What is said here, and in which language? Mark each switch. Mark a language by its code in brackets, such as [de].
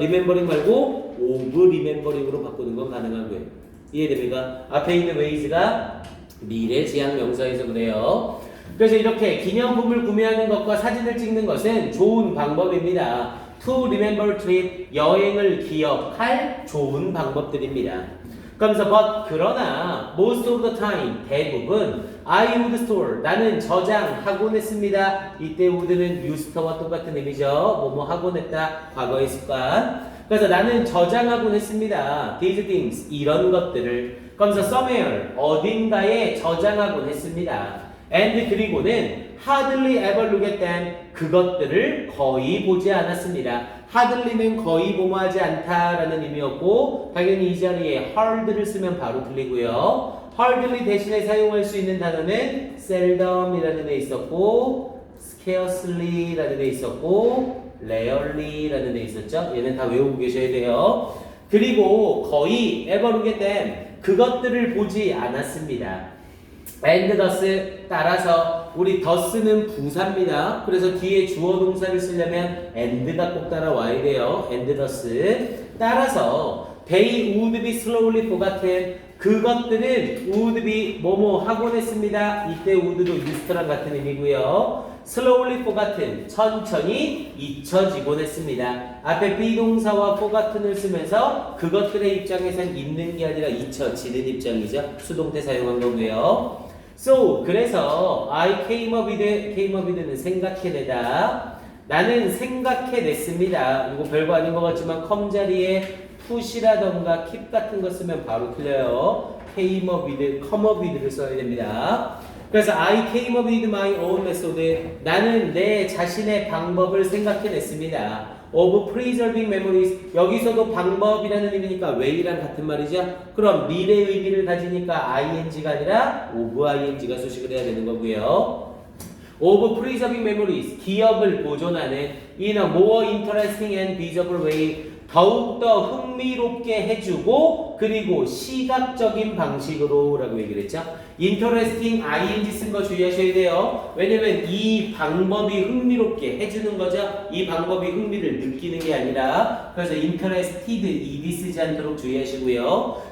[ko] remembering 말고 of remembering으로 바꾸는 건 가능한 거예요. 이해됩니까? 앞에 있는 wage가 미래지향 명사에서 그래요. 그래서 이렇게 기념품을 구매하는 것과 사진을 찍는 것은 좋은 방법입니다. [en] To remember trip, [ko] 여행을 기억할 좋은 방법들입니다. [en] 그러면서 but [ko] 그러나 [en] most of the time, 대부분 I would store, [ko] 나는 저장하곤 했습니다. 이때 would는 used와 똑같은 의미죠. 뭐뭐 하곤 했다, 과거의 습관. 그래서 나는 저장하곤 했습니다. [en] These things, [ko] 이런 것들을. 그러면서 somewhere, 어딘가에 저장하곤 했습니다. [en] And [ko] 그리고는 [en] hardly ever look at them, [ko] 그것들을 거의 보지 않았습니다. hardly는 거의 보모하지 않다라는 의미였고 당연히 이 자리에 hard를 쓰면 바로 틀리고요. hardly 대신에 사용할 수 있는 단어는 seldom이라는 데 있었고 scarcely라는 데 있었고 rarely라는 데 있었죠. 얘는 다 외우고 계셔야 돼요. 그리고 거의 [en] ever look at them, [ko] 그것들을 보지 않았습니다. and thus, 따라서 우리 thus는 부사입니다. 그래서 뒤에 주어 동사를 쓰려면 and가 꼭 따라와야 돼요. and thus. 따라서 [en] they would be slowly forgotten, [ko] 그것들은 [en] would be [ko] 뭐뭐 하곤 했습니다. 이때 would도 used랑 같은 의미고요. [en] slowly forgotten, [ko] 천천히 잊혀지곤 했습니다. 앞에 비동사와 forgotten을 쓰면서 그것들의 입장에선 잊는 게 아니라 잊혀지는 입장이죠. 수동태 사용한 거고요. So, 그래서 [en] I came up with [ko] 는 생각해내다. 나는 생각해냈습니다. 이거 별거 아닌 것 같지만 come 자리에 push라던가 keep 같은 거 쓰면 바로 틀려요. [en] came up with, come up with를 [ko] 써야 됩니다. 그래서 [en] I came up with my own method. [ko] 나는 내 자신의 방법을 생각해냈습니다. [en] of preserving memories. [ko] 여기서도 방법이라는 의미니까 way랑 같은 말이죠. 그럼 미래 의미를 가지니까 ing가 아니라 of ing가 수식을 해야 되는 거고요. [en] of preserving memories. [ko] 기억을 보존하는 [en] in a more interesting and visible way. [ko] 더욱더 흥미롭게 해주고 그리고 시각적인 방식으로 라고 얘기를 했죠. interesting ing 쓴 거 주의하셔야 돼요. 왜냐면 이 방법이 흥미롭게 해주는 거죠. 이 방법이 흥미를 느끼는 게 아니라. 그래서 interested ed 쓰지 않도록 주의하시고요.